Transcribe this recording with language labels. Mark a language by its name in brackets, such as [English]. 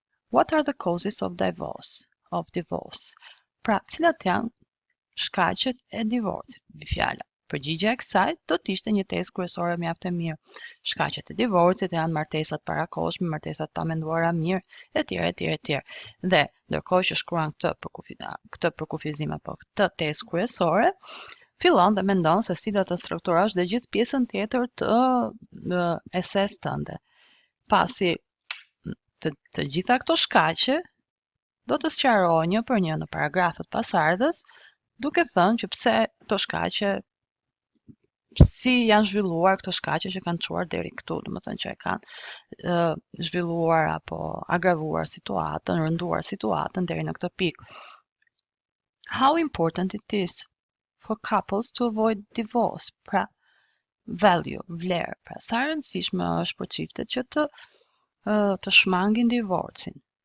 [English] What are the causes of divorce? [Albanian] Pra, cilat janë shkaqet e divorcit? Fjala. Përgjigja e kësaj do të ishte një tezë kryesore mjaft e mirë. Shkaqet e divorcit janë martesat parakohshme, martesat pa menduara mirë, etj. Dhe ndërkohë që shkruan këtë përkufizim apo këtë tezë kryesore, fillon dhe mendon se si do të strukturosh dhe gjithë pjesën tjetër të eses tënde. Pasi të gjitha këto shkaqe do të sqarohen një për një në paragrafët pasardhës, duke thënë që pse këto shkaqe, si janë zhvilluar këto shkaqe që kanë çuar deri këtu, domethënë që e kanë zhvilluar apo agravuar situatën, rënduar situatën deri në këtë pikë. [English] How important it is for couples to avoid divorce? [Albanian] Pra, value, vlerë. Pra, sa e rëndësishme është për çiftet që të shmangin divorcin.